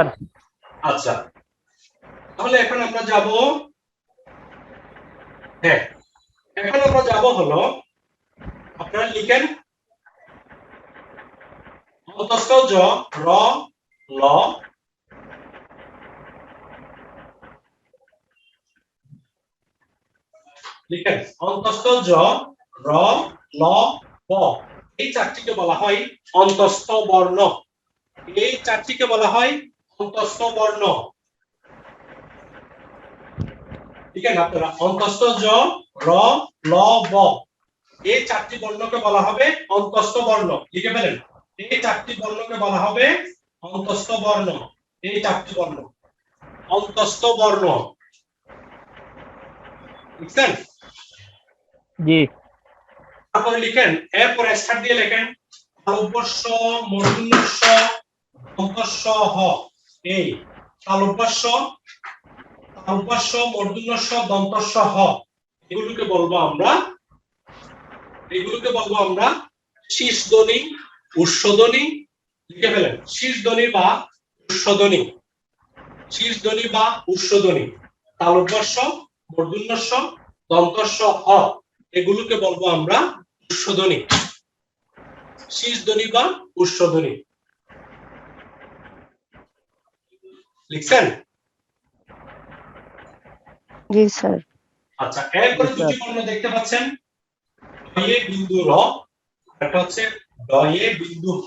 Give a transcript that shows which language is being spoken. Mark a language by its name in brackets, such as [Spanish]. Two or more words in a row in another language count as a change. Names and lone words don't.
[Bangla] আচ্ছা, তাহলে এখন আমরা যাব, হ্যাঁ এখন আমরা যাব হলো, আপনারা লিখেন অন্তস্থ জ, র, ল, লিখেন অন্তস্থ জ, র, ল, ব, এই 4টিকে বলা হয় অন্তস্থ বর্ণ। এই 4টিকে বলা হয় অন্তস্থ বর্ণ। লিখেন আপনারা অন্তস্থ জ, র, ল, ব, এই 4টি বর্ণকে বলা হবে অন্তস্থ বর্ণ। লিখে ফেলেন, এই 4টি বর্ণকে বলা হবে অন্তস্থ বর্ণ। এই 4টি বর্ণ অন্তস্থ বর্ণ। লিখছেন? জি। তারপরে লিখেন, এরপরে স্টার্ট দিয়ে লেখেন তালব্যস্য, মূর্ধন্যস্য, দন্তস্য, হ। এই তালব্যস্য, তালব্যস্য, মূর্ধন্যস্য, দন্তস্য, হ, এগুলোকে বলবো আমরা শীর্ষধ্বনি, ঊর্ধ্বধ্বনি। লিখে ফেলেন, শীর্ষধ্বনি বা ঊর্ধ্বধ্বনি, শীর্ষধ্বনি বা ঊর্ধ্বধ্বনি। তালব্যস্য, মূর্ধন্যস্য, দন্তস্য, হ, এগুলোকে বলবো আমরা ঊর্ধ্বধ্বনি, শীর্ষধ্বনি বা ঊর্ধ্বধ্বনি। লিখছেন? জি স্যার। আচ্ছা, এরপরে 2টি বর্ণ দেখতে পাচ্ছেন, ডয়ে বিন্দু র, এটা হচ্ছে ডয়ে বিন্দু হ।